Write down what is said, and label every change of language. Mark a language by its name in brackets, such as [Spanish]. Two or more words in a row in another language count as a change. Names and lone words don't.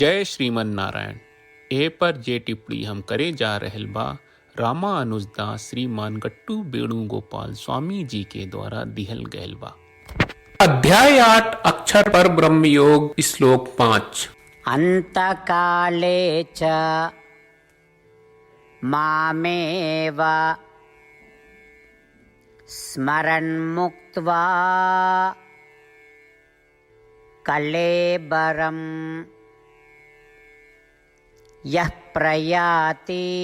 [Bhojpuri] जय श्रीमन नारायण। ए पर जे टिप्पणी हम करे जा रहल बा रामानुजदास श्रीमान गट्टू वेणुगोपाल स्वामी जी के द्वारा दिहल गयल बा। अध्याय 8 अक्षर पर ब्रह्म योग श्लोक 5। [Sanskrit] अंतकाले च मामेव स्मरन् मुक्त्वा कलेबरम् यः प्रयाति